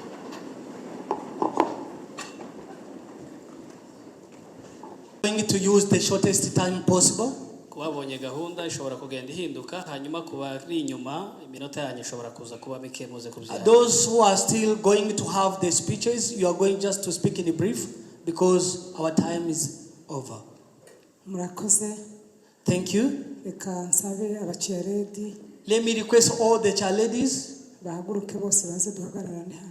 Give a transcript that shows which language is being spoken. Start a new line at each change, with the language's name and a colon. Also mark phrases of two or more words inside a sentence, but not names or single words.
English: Going to use the shortest time possible.
Kinyarwanda: Kubabonye gahunda ishobora kugenda ihinduka hanyuma kuba ari inyuma iminota yanyu ishobora kuza kuba mike muze kubyara.
English: Those who are still going to have the speeches, you are going just to speak in a brief because our time is over.
Kinyarwanda: Murakoze.
English: Thank you.
Kinyarwanda: Reka nsabe abakiredi
English: Let me request all the child ladies
Kinyarwanda: bahaguruke bose baze duhagararane hano.